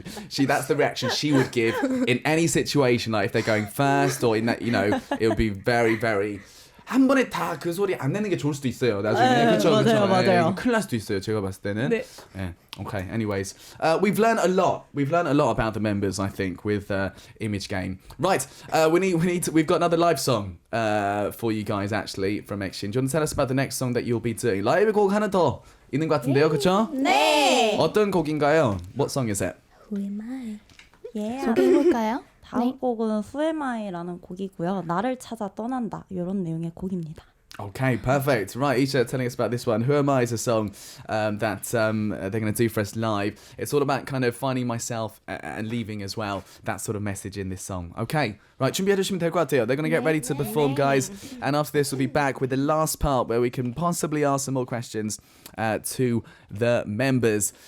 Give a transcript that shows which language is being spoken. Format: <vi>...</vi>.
<en>So that's the reaction she would give in any situation. Like if they're going first or in that, it would be very, very.</en> <ko>한 번에 다 그 소리 안 내는 게 좋을 수도 있어요. 나중에 그렇죠. 맞아요. 큰일 날 수도 있어요. 제가 봤을 때는. 네.</ko> <en>Okay. Anyways, we've learned a lot. We've learned a lot about the members, I think, with Image Game. Right. We've got another live song for you guys actually from Exchange. Do you want to tell us about the next song that you'll be doing?</en> <ko>라이브 곡 하나 더 있는 것 같은데요, 그렇죠? 네. 어떤 곡인가요?</ko> <en>What song is it? Who am I? Yeah.</en> <ko>소개해볼까요? 다음 곡은 Who am I라는 곡이고요. 나를 찾아 떠난다 이런 내용의 곡입니다.</ko> <en>Okay, perfect. Right, Isha telling us about this one. Who Am I is a song that they're going to do for us live. It's all about kind of finding myself and leaving as well. That sort of message in this song. Okay, right,</en> <ko>준비해주시면 될 것 같아요.</ko> <en>They're going to get ready to perform, guys. And after this, we'll be back with the last part where we can possibly ask some more questions to the members.</en>